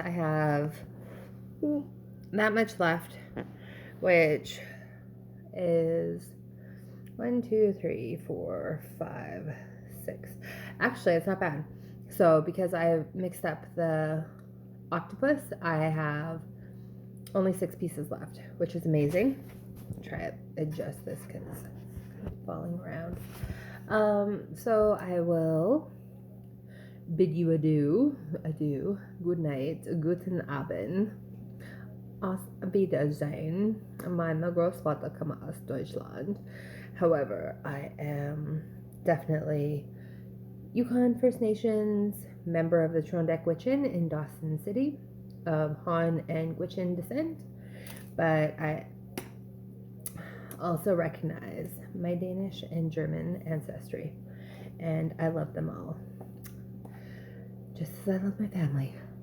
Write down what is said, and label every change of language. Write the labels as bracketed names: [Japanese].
[English] I have that much left, which is 1, 2, 3, 4, 5, 6. Actually, it's not bad. So because I mixed up the octopus, I have only 6 pieces left, which is amazing. I'll try to adjust this because it's falling around. So I will bid you adieu, good night, [German] guten Abend, auf Wiedersehen, meine Großvater komme aus Deutschland. [English] However, I am definitely Yukon First Nations, member of the Trondek-Gwich'in in Dawson City, of Han and Gwich'in descent, but I also recognize my Danish and German ancestry, and I love them all, just as I love my family.